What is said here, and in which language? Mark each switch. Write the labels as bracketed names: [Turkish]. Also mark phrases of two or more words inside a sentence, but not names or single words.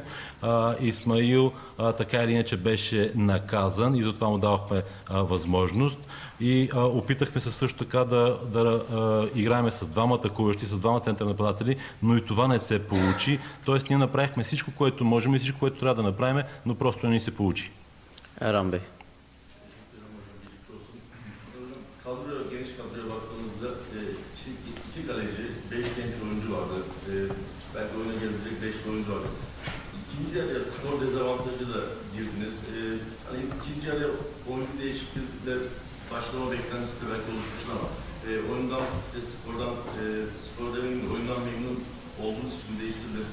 [Bulgarian] Исмаил така или иначе беше наказан и затова му давахме възможност. И опитахме се също така да играем с двама атакуващи, с двама центърни нападатели, но и това не се получи. Тоест ние направихме всичко, което можем и всичко, което трябва да направим, но просто не ни се получи. [Turkish] Erhan Bey. Kadroya, geniş kadroya baktığımızda iki kaleci, 5 genç oyuncu vardı. Belki oyuna gelecek 5 oyuncu vardı. İkinci yarıya skor dezavantajı da girdiniz. Hani ikinci yarıya oyuncu değişiklikle başlama beklentisi de belki oluşmuştu ama oyundan, skor demenin oyundan memnun olduğunuz için değiştirdiniz.